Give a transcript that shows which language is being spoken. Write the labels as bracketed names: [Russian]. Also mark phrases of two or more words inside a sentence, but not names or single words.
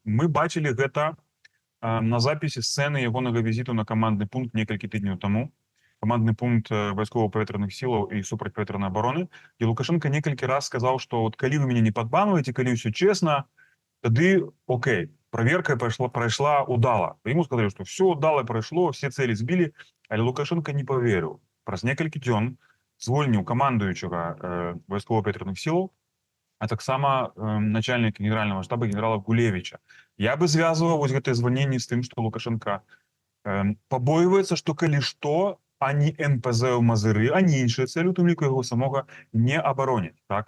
[Belarusian] Мы бачылі гэта на запісе сцэны ягонага візіту на камандны пункт некалькі тыдняў таму. Камандны пункт вайсково-паветраных сілаў і супрацьпаветранай абароны. І Лукашенко некалькі раз сказаў, што от калі вы мяне не падбанваеце, калі ўсё чесна, тады окей. Проверка прайшла удала. [Russian] Ему сказали, что все удало пройшло, все цели збілі, [Belarusian] але Лукашенко не поверыў. Праз некалькі дзён звольніў камандуючага вайсково-паветраных сілаў, а таксама начальника генерального штаба генерала Гулевича. Я бы звязываў вось гэтае звальненне з тым, што Лукашенко пабойваецца, што калі што, ані НПЗ ў Мазыры, ані іншыя цэлі, у тым ліку яго самога, не абароняць, так?